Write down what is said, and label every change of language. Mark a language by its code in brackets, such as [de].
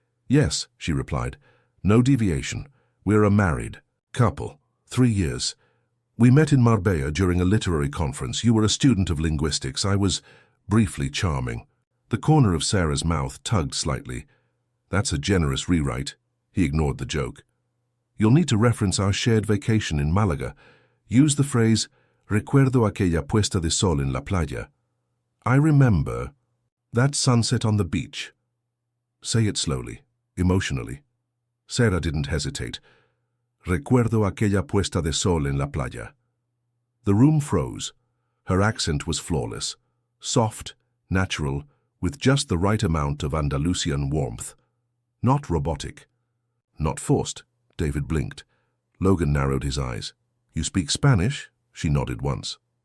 [en] "Yes," she replied. "No deviation. We're a married couple. 3 years. We met in Marbella during a literary conference. You were a student of linguistics. I was briefly charming." The corner of Sarah's mouth tugged slightly. "That's a generous rewrite." He ignored the joke. "You'll need to reference our shared vacation in Malaga. Use the phrase, [es] recuerdo aquella puesta de sol en la playa. [en] I remember that sunset on the beach. Say it slowly, emotionally." Sarah didn't hesitate. [es] "Recuerdo aquella puesta de sol en la playa." [en] The room froze. Her accent was flawless, soft, natural, with just the right amount of Andalusian warmth. Not robotic. Not forced. David blinked. Logan narrowed his eyes. "You speak Spanish?" She nodded once.